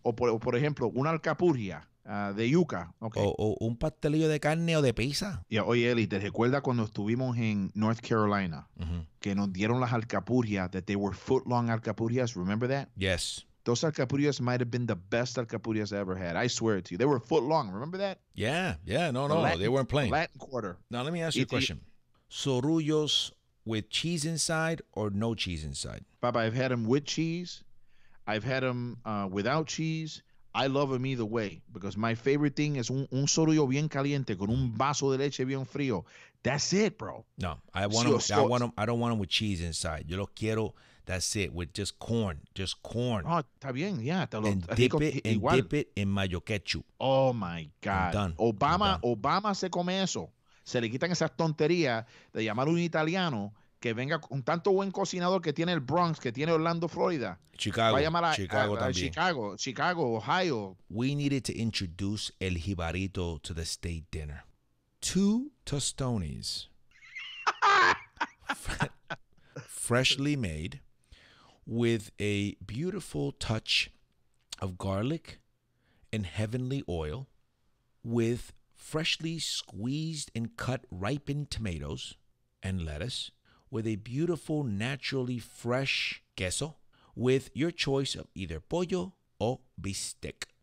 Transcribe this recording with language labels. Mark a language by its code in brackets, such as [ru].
[es] O por ejemplo, una alcapurria de yuca. [en] Okay. [es] O un pastelillo de carne o de pizza. Yeah, oye, Eli, ¿te recuerdas cuando estuvimos en North Carolina? Que nos dieron las alcapurrias, [en] that they were foot-long alcapurrias? Remember that? Yes. Those alcapurrias might have been the best alcapurrias I ever had. I swear it to you. They were foot-long. Remember that? Yeah. No, they weren't playing. Latin Quarter. Now, let me ask you a question. Sorullos with cheese inside or no cheese inside? Papa, I've had them with cheese. I've had them without cheese. I love them either way because my favorite thing is [es] un sorullo bien caliente con un vaso de leche bien frío. [en] That's it, bro. No, I want them. I don't want them with cheese inside. [es] Yo lo quiero. [en] That's it, with just corn. [es] Oh, está bien, yeah. [en] And dip it in mayo ketchup. Oh my God. I'm done. [es] Obama se come eso. Se le quitan esas tonterías de llamar a un italiano que venga con tanto buen cocinador que tiene el Bronx, que tiene Orlando, Florida. Chicago. Va a llamar a también. Chicago, Ohio. [en] We needed to introduce el jibarito to the state dinner. 2 tostones. Freshly made with a beautiful touch of garlic and heavenly oil, with freshly squeezed and cut ripened tomatoes and lettuce, with a beautiful naturally fresh queso, with your choice of either pollo or bistec.